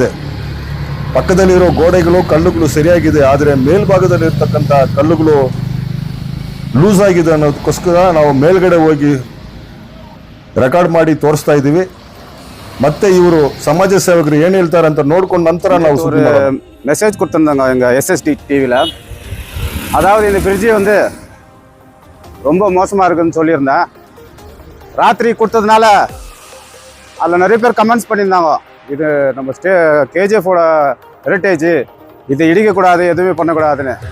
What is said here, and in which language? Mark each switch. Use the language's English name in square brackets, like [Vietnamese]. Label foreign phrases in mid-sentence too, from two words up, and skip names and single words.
[Kannada] ಪಕ್ಕದಲ್ಲಿರೋ ಗೋಡೆಗಳು ಕಲ್ಲುಗಳು ಸರಿಯಾಗಿದೆ, ಆದರೆ ಮೇಲ್ಭಾಗದಲ್ಲಿ ಇರ್ತಕ್ಕಂಥ ಕಲ್ಲುಗಳು ಲೂಸ್ ಆಗಿದೆ ಅನ್ನೋದಕ್ಕೋಸ್ಕರ ನಾವು ಮೇಲ್ಗಡೆ ಹೋಗಿ ರೆಕಾರ್ಡ್ ಮಾಡಿ ತೋರಿಸ್ತಾ ಇದ್ದೀವಿ. ಮತ್ತೆ ಇವರು ಸಮಾಜ ಸೇವಕರು ಏನು ಹೇಳ್ತಾರೆ ಅಂತ ನೋಡ್ಕೊಂಡ ನಂತರ ನಾವು [Tamil] மெசேஜ் கொடுத்துருந்தாங்க எங்கள் SSD டிவியில். அதாவது இந்த பிரிட்ஜு வந்து ரொம்ப மோசமாக இருக்குதுன்னு சொல்லியிருந்தேன். ராத்திரி கொடுத்ததுனால அதில் நிறைய பேர் கமெண்ட்ஸ் பண்ணியிருந்தாங்க, இது நம்ம KGF-ஓட ஹெரிட்டேஜ், இதை இடிக்கக்கூடாது, எதுவுமே பண்ணக்கூடாதுன்னு.